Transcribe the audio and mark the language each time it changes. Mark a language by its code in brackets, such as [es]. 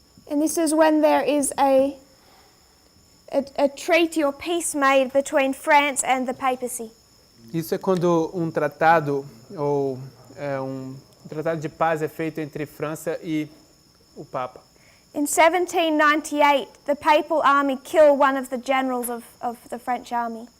[en] And this is when there is a treaty or peace made between France and the papacy. [pt] Isso é quando um tratado ou um tratado de paz é feito entre França e o Papa. [en] In 1798, the papal army killed one of the generals of the French army.